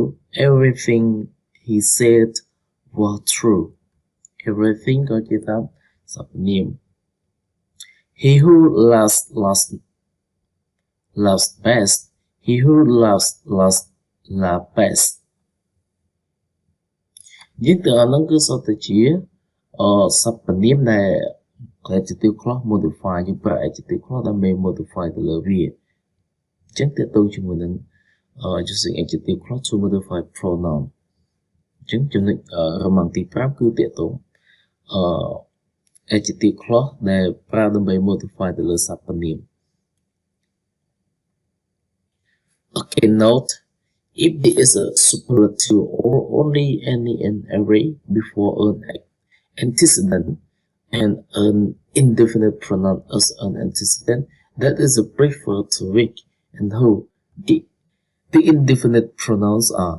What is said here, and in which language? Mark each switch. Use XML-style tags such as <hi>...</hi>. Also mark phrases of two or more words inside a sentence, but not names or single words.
<en>Everything he said was true. Everything which is happening. He who loves best. He who loves best.</en> <km>យើងទាំងអស់ហ្នឹងគឺសុទ្ធតែជាសព្វនាមដែល</km> <en>adjective clause modify</en> <km>យើងប្រើ</km> <en>adjective clause</en> <km>ដើម្បី modify ទៅលើវាអញ្ចឹងតើតើជាមួយនឹង</km> <en>using adjective clause to modify pronoun</en> <km>អញ្ចឹងចំណុចរមាំងទី5គឺតើតើ</km> <en>adjective clause</en> <km>ដែលប្រើដើម្បី modify ទៅលើសព្វនាម</km> <en>Okay, note if there is a superlative or only any and every before an antecedent and an indefinite pronoun as an antecedent, that is a preferred to which and who the indefinite pronouns are.</en>